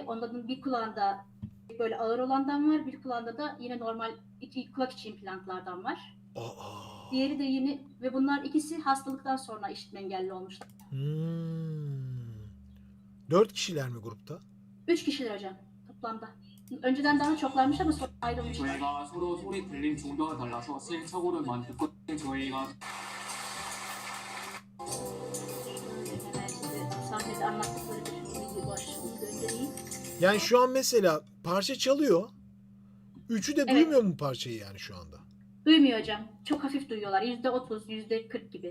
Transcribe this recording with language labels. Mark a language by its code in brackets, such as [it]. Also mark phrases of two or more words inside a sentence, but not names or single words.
[tr] Onların bir kulağında böyle ağır olandan var, bir kulağında da yine normal kulak içi implantlardan var. Aa. Diğeri de yeni ve bunlar ikisi hastalıktan sonra işitme engelli olmuşlar. 4 kişiler mi grupta? 3 kişiler hocam toplamda. Önceden daha çoklarmış ama sonra ayrılmışlar. [ko] 저희가 서로 소리 들림 정도가 달라서 시행착오를 많이 겪고 저희가 [tr] Hemen size sahnede anlattıkları bir video başlığını göndereyim. Yani şu an mesela parça çalıyor. Üçü de Evet. duymuyor mu parçayı yani şu anda? Duymuyor hocam. Çok hafif duyuyorlar. %30, %40 gibi.